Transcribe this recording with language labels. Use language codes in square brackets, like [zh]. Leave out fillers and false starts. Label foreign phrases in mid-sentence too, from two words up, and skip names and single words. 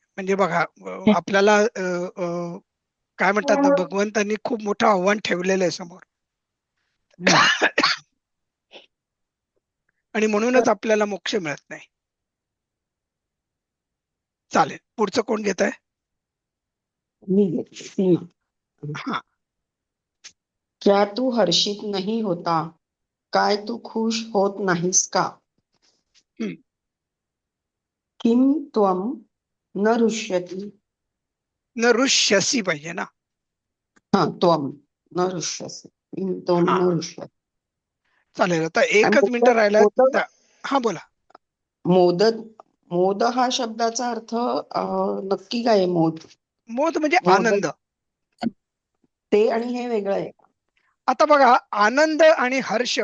[mr] म्हणजे बघा आपल्याला काय म्हणतात ना, भगवंतांनी खूप मोठं आव्हान ठेवलेलं आहे समोर. आणि म्हणूनच आपल्याला मोक्ष मिळत नाही. चालेल, पुढचं कोण घेत आहे? मी घेतली सीमा. हा, [hi] क्या तू हर्षित नहीं होता? [mr] काय तू खुश होत नाहीस का? हम्म. [sa] किम त्वम न रुष्यती? न रुष्यसी [mr] पाहिजे ना. हा, [sa] त्वम न रुष्यसी. किम त्वम [mr] हा, [sa] न रुष्यती. [mr] चालेल. आता आणि एकच मिनिट राहिला. मोदक हा, बोला. मोदक मोद हा शब्दाचा अर्थ नक्की काय आहे? मोद म्हणजे मोदक आनंद. ते आणि हे वेगळं आहे. आता बघा, आनंद आणि हर्ष.